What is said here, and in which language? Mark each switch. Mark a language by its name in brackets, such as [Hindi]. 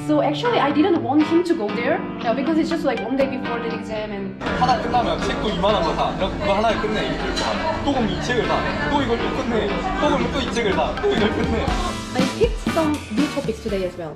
[English] So actually I didn't want him to go there because it's just like one day before the exam and [Korean] 하나 끝나면 책도 이만한 거 사. 이렇게 그거 하나에 끝내 일주일 동안. 또 그럼 이 책을 사. 또 이걸 또 끝내. 또 그러면 또 이 책을 사. 또 이걸 끝내. [English] I picked some new topics today as well.